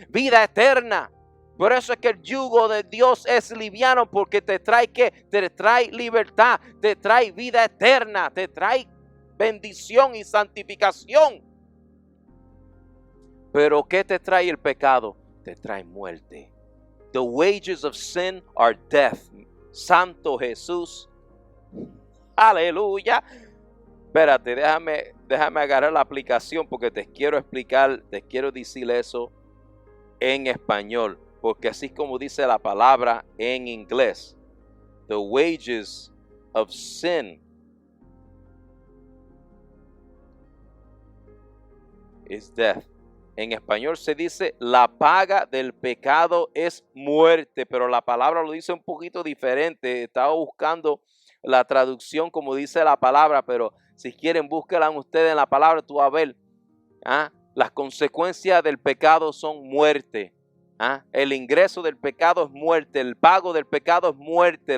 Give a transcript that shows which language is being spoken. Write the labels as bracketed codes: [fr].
[es] Vida eterna. Por eso es que el yugo de Dios es liviano, porque te trae ¿qué? Te trae libertad, te trae vida eterna, te trae bendición y santificación. Pero ¿qué te trae el pecado? Te trae muerte. [en] The wages of sin are death. [es] Santo Jesús. Aleluya. Espérate, déjame agarrar la aplicación porque te quiero explicar, te quiero decir eso en español, porque así como dice la palabra en inglés. [en] The wages of sin is death. [es] En español se dice la paga del pecado es muerte, pero la palabra lo dice un poquito diferente. Estaba buscando la traducción como dice la palabra, pero si quieren búsquenla ustedes en la palabra, tú vas a ver. Las consecuencias del pecado son muerte. El ingreso del pecado es muerte, el pago del pecado es muerte.